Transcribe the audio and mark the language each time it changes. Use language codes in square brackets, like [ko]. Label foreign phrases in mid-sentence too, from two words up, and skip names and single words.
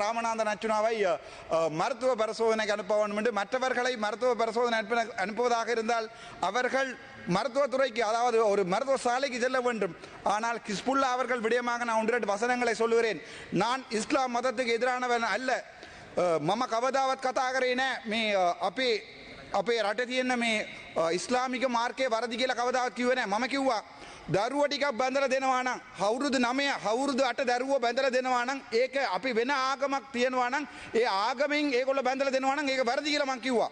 [ta] ராமநாதன் அர்ஜுனாவை மருத்துவ பரிசோதனைக்கு அனுப்ப வேண்டும் என்று. மற்றவர்களை மருத்துவ பரிசோதனை அனுப்புவதாக இருந்தால் அவர்கள் மருத்துவத்துறைக்கு, அதாவது ஒரு மருத்துவ சாலைக்கு செல்ல வேண்டும். ஆனால் கிஸ்புல்லா அவர்கள் விடயமாக நான் 1-2 வசனங்களை சொல்லுகிறேன். நான் இஸ்லாம் மதத்துக்கு எதிரானவன் அல்ல. [si] මම කවදාවත් කතා කරේ නෑ මේ අපේ රටේ තියෙන මේ ඉස්ලාමික මාර්ගයේ වරදි කියලා කවදාවත් කිව්වේ නෑ. මම කිව්වා දරුව ටිකක් බැඳලා දෙනවා නම් අවුරුදු 9 අවුරුදු 8 දරුවෝ බැඳලා දෙනවා නම් ඒක අපි වෙන ආගමක් තියනවා නම් ඒ ආගමෙන් ඒගොල්ලෝ බැඳලා දෙනවා නම් ඒක වැරදි කියලා මං කිව්වා.